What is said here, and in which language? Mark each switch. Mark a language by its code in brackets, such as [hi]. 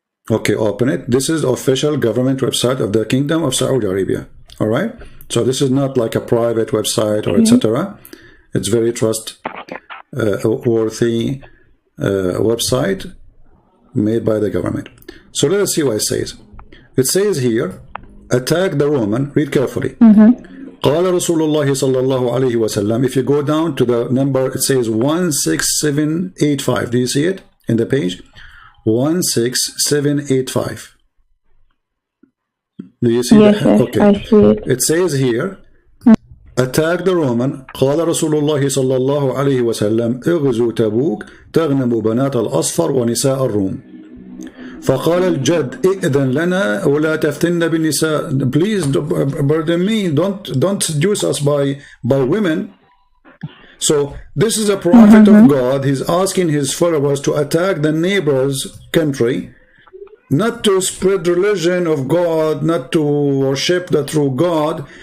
[en] Okay, open it. This is the official government website of the Kingdom of Saudi Arabia. All right. So this is not like a private website or etc. It's very trustworthy website made by the government. So let us see what it says. It says here, attack the Roman. Read carefully. [ar] قال رسول الله صلى الله عليه وسلم. [en] If you go down to the number, it says 16785. Do you see it in the page? 16785. Do you see yes, that? Yes, okay. I see it. It says here, attack the Roman. [ar] قال رسول الله صلى الله عليه وسلم اغزوا تبوك تغنموا بنات الأصفر ونساء الروم. فقال الجد ائذن لنا ولا تفتن بالنساء. [en] Please, pardon me, don't seduce us by women. So this is a prophet of God. He's asking his followers to attack the neighbor's country, not to spread religion of God, not to worship the true God.